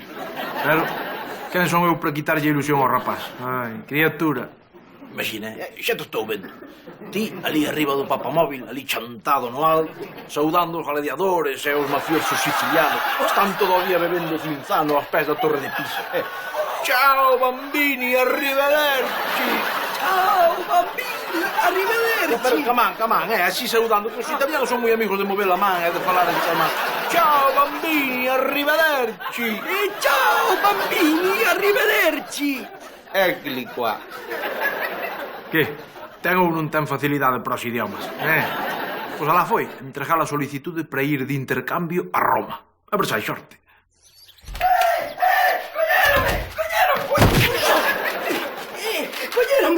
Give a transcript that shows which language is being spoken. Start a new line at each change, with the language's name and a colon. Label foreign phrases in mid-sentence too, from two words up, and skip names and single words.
Galician: Pero, quen son eu para quitarlle ilusión ao rapaz? Ai, criatura. Imagina, xa te estou vendo. Ti, ali arriba do papamóvil, ali chantado no alto, saudando os gladiadores e os mafiosos sicilianos, están todo o día bebendo cinzano aos pés da Torre de Pisa.
Italian: Ciao, bambini, arrivederci. Ciao, bambini, arrivederci. Pero, camán, así saudando, que os italianos son moi amigos de mover a man e de falar en chamar. Ciao, bambini, arrivederci. Ciao, bambini, arrivederci. Eccoli qua.
Galician: Que? Ten ou non ten facilidade para os idiomas? Pois alá foi, entregar a solicitude para ir de intercambio a Roma. A ver se hai sorte. Colléronme.